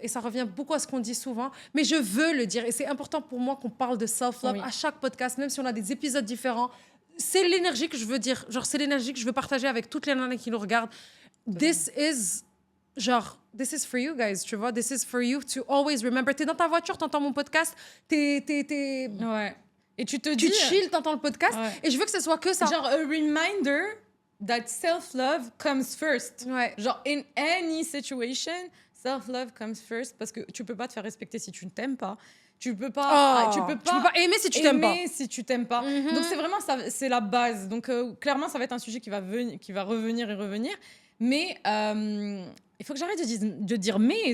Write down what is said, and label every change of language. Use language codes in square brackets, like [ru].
[fr] Et ça revient beaucoup à ce qu'on dit souvent. Mais je veux le dire. Et c'est important pour moi qu'on parle de self-love à chaque podcast, même si on a des épisodes différents. C'est l'énergie que je veux dire. Genre, c'est l'énergie que je veux partager avec toutes les nanas qui nous regardent. [en] This is for you guys, [fr] tu vois. [en] This is for you to always remember. [fr] T'es dans ta voiture, t'entends mon podcast. Ouais. Et tu chill, t'entends le podcast. Ouais. Et je veux que ce soit que ça. [en] Genre, a reminder that self-love comes first. [fr] Ouais. Genre, [en] in any situation, self-love comes first [fr] parce que tu peux pas te faire respecter si tu ne t'aimes pas. Tu peux pas aimer si tu t'aimes pas. Si tu t'aimes pas. Donc c'est vraiment ça, c'est la base. Donc clairement, ça va être un sujet qui va revenir et revenir. Mais il faut que j'arrête de dire mais.